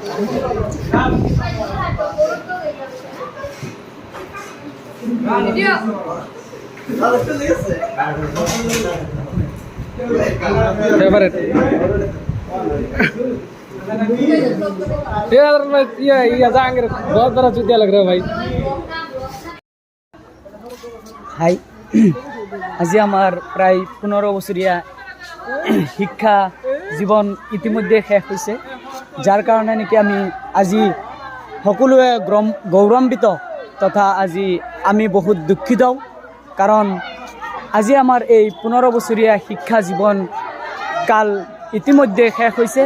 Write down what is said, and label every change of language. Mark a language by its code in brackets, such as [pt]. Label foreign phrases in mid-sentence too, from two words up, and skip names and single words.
[hi] फेवरेट ये जाएंगे, बहुत बड़ा चुतिया लग रहा है भाई। [as] हाई আজি আমার প্রায় 15 বছৰীয়া শিক্ষা জীৱন ইতিমধ্যে শেষ হৈছে, যাৰ কাৰণে নেকি আমি আজি সকলোৱে গৌৰৱান্বিত তথা আজি আমি বহুত দুঃখিত, কাৰণ আজি আমাৰ এই 15 বছৰীয়া শিক্ষা জীৱন কাল ইতিমধ্যে শেষ হৈছে।